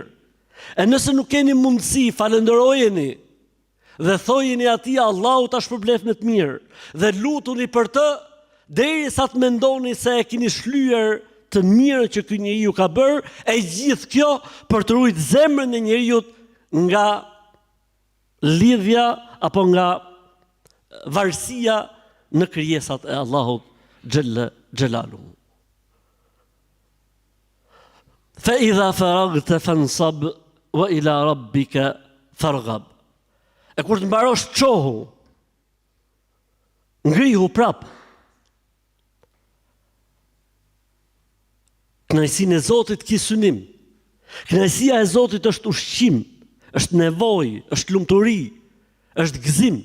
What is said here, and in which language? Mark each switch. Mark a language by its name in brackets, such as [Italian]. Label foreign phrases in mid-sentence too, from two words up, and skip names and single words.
[Albanian] E nëse nuk keni mundësi, falenderojeni dhe thojeni atij Allahu ta shpërblef në të mirë dhe lutuni për të derisa të mendoni se e keni shlyer të mirë që ky njeriu ka bërë, e gjithë kjo për të ruajtur zemrën e njeriu nga lidhja apo nga varësia në krijesat e Allahut [Arabic] جل جلاله. فإذا فرغت فانصب وإلى ربك فارغب. [Albanian] E kur të mbarosh çohu, ngrihu prap. Kënaqësinë e Zotit ki synim. Kënaqësia e Zotit është ushqim, është nevojë, është lumturi, është gëzim.